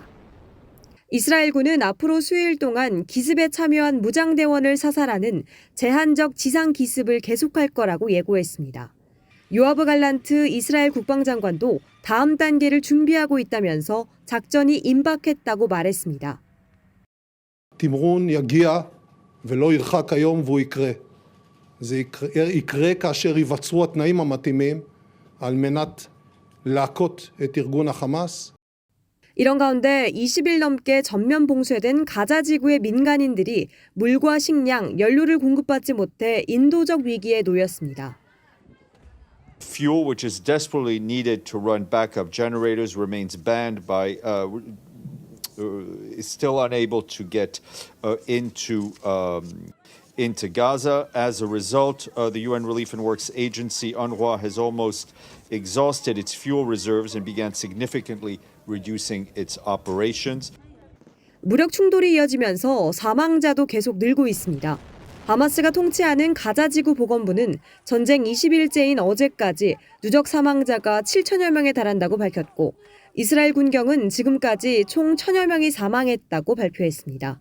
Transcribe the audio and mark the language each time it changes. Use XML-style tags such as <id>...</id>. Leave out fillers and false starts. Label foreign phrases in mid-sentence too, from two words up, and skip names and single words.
<ko>이스라엘군은 앞으로 수요일 동안 기습에 참여한 무장대원을 사살하는 제한적 지상 기습을 계속할 거라고 예고했습니다. 요아브 갈란트 이스라엘 국방장관도 다음 단계를 준비하고 있다면서 작전이 임박했다고 말했습니다.</ko> <he>תמרון יגיע ולא ירחק היום והוא יקרה. זה יקרה כאשר ייווצרו התנאים המתאימים על מנת להכות את ארגון החמאס.</he> <ko>이런 가운데 20일 넘게 전면 봉쇄된 가자 지구의 민간인들이 물과 식량, 연료를 공급받지 못해 인도적 위기에 놓였습니다.</ko> <en>Fuel, which is desperately needed to run backup generators, remains banned by, is still unable to get into Gaza. As a result, the UN Relief and Works Agency, UNRWA, has almost exhausted its fuel reserves and began significantly reducing its operations.</en> <ko>무력 충돌이 이어지면서 사망자도 계속 늘고 있습니다. 하마스가 통치하는 가자지구 보건부는 전쟁 20일째인 어제까지 누적 사망자가 7천여 명에 달한다고 밝혔고 이스라엘 군경은 지금까지 총 1,000여 명이 사망했다고 발표했습니다.</ko>